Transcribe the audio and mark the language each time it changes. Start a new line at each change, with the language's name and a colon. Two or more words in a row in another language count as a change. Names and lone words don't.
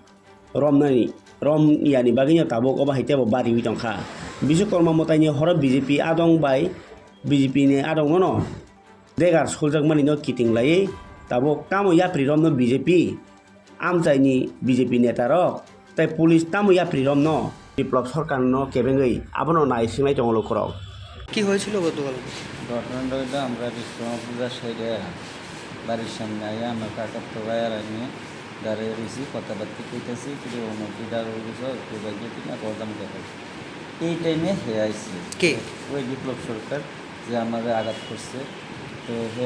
Bodo: रमनानि रमयानि बागैनो ताबुक अबाहायतेबो बारि दंखा बिश्वकर्मा मताइनि हरो बीजेपी आदं बाय बीजेपी नि आदं न देगार सुलजाकमानि न किटिं लायै ताबुक तामो याप्रि रमनो बीजेपी आमचायनि बीजेपी नेता रक तै पुलिस तामो याप्रि रम न बिप्लब सरकार न केबेङै आबनो नायसिंनाय दङ लखराव
Bangla: কি হয়েছিল গতকাল? ঘটনাটা হইলো আমরা বিশ্বকর্মা পূজার সাইডে বাড়ির সামনে আইয়া আমার কাকার তো ভাই আর আমি দাঁড়িয়ে রয়েছি কথাবার্তা কইতেছি কিন্তু অনুমতিদার হয়ে গেছে কেউ বাইকে কিনা করতাম দেখা এই টাইমে হে আইসি কে? ওই বিপ্লব সরকার যে আমার আঘাত করছে তো হে